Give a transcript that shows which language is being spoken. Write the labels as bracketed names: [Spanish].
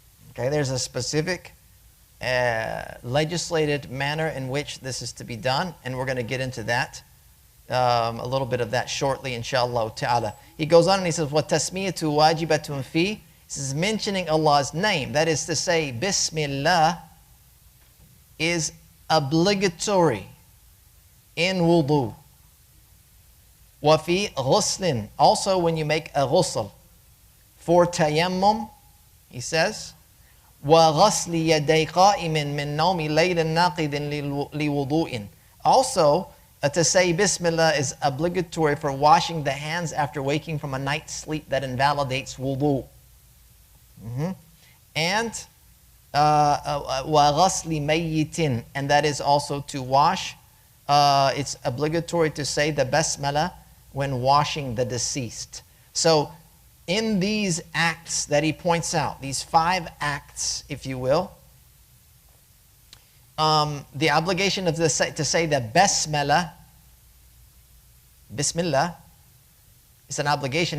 [English] Okay, there's a specific legislated manner in which this is to be done, and we're going to get into that, a little bit of that shortly, inshallah ta'ala. He goes on and he says, [Arabic] وَالتَّسْمِيَةُ وَاجِبَةٌ فِي. [English] This is mentioning Allah's name. That is to say, Bismillah is obligatory in wudu. [Arabic] وَفِي غُسْلٍ. [English] Also when you make a ghusl. For tayammum, he says, [Arabic] وَغَسْلِ يَدَيْ قَائِمٍ مِّن نَوْمِ لَيْلٍ نَاقِضٍ لِوُضُوءٍ. [English] Also, to say Bismillah is obligatory for washing the hands after waking from a night's sleep that invalidates wudu. And [Arabic] وَغَسْلِ مَيِّتٍ. [English] And that is also to wash. It's obligatory to say the Basmala when washing the deceased. So in these acts that he points out, these 5 acts, if you will, the obligation of to say the Basmala, Bismillah, is an obligation.